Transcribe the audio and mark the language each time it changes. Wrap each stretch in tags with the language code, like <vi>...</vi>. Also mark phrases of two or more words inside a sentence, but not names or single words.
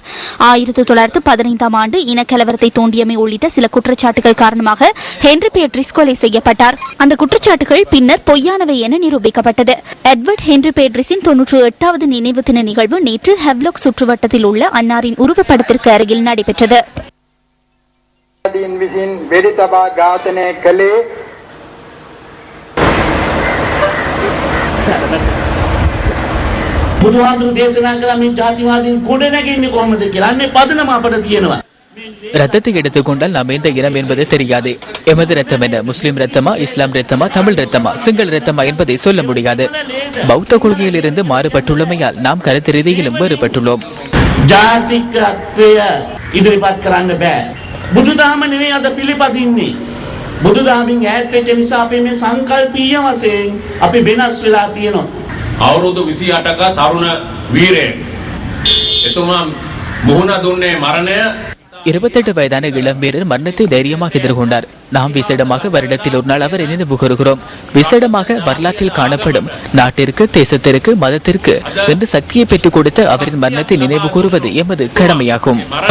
<ta>1915ஆம் ஆண்டு இனக்கலவரத்தை தூண்டியமை உள்ளிட்ட சில குற்றச்சாட்டுகள் காரணமாக ஹென்றி பெட்ரிஸ் கொலை செய்யப்பட்டார். அந்த குற்றச்சாட்டுகள் பின்னர் பொய்யானவை என நிரூபிக்கப்பட்டது. எட்வர்ட் ஹென்றி பெட்ரிஸின் 98வது நினைவு தின நிகழ்வு நேற்று ஹெவ்லாக் சுற்றுவட்டத்தில் உள்ள அன்னாரின் உருவப்படத்திற்கு அருகில் நடைபெற்றது.</ta> <si>විසින් වෙඩි තබා ඝාතනය කළේ බුදුහාමුදුරු දේශනා කළ මේ ජාතිවාදීන් ගොඩ නැගෙන්නේ කොහොමද කියලා අන්නේ පදනම අපිට තියෙනවා.</si> <ta>ரத்தத்தை எடுத்துக்கொண்டால் நாம் எந்த இனம் என்பது தெரியாது. எமது ரத்தம் என்ன, முஸ்லிம் ரத்தமா, இஸ்லாம் ரத்தமா, தமிழ் ரத்தமா, சிங்கள ரத்தமா என்பதை சொல்ல முடியாது. பௌத்த கொள்கையில் இருந்து மாறுபட்டுள்ளமையால் நாம் கருத்து ரீதியிலும் வேறுபட்டுள்ளோம்.</ta> <si>ජාතිකත්වය ඉදිරිපත් කරන්න බෑ. බුදුදහම නෙවෙයි අද පිළිපදින්නේ. බුදුදහමින් ඈත් වෙච්ච නිසා අපි මේ සංකල්පීය වශයෙන් අපි වෙනස් වෙලා තියෙනවා. අවුරුදු 28ක තරුණ වීරයෙක්. එතුමා මුහුණ දුන්නේ මරණය.</si> <ta>28 வயதான இளம் வீரர் மரணத்தை தைரியமாக எதிர்கொண்டார். நாம் விசேடமாக வருடத்தில் ஒரு நாள் அவர் நினைவு கூறுகிறோம். விசேடமாக வரலாற்றில் காணப்படும் நாட்டிற்கு, தேசத்திற்கு, மதத்திற்கு என்று சக்தியை பெற்றுக் கொடுத்த அவரின் மரணத்தை நினைவு கூறுவது எமது கடமையாகும்.</ta>